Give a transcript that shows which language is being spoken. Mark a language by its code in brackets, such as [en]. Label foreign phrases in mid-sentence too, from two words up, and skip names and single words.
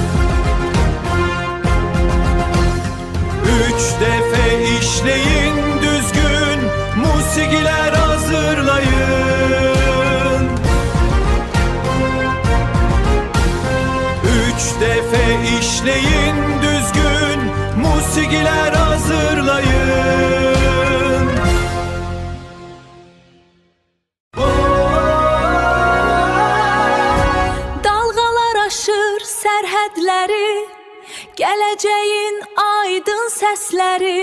[az] Üç defa işleyin, düzgün musigiler hazırlayın. Üç defa işleyin, düzgün musigiler hazırlayın. Dalgalar aşır sərhədləri, gələcəyin aydın səsləri.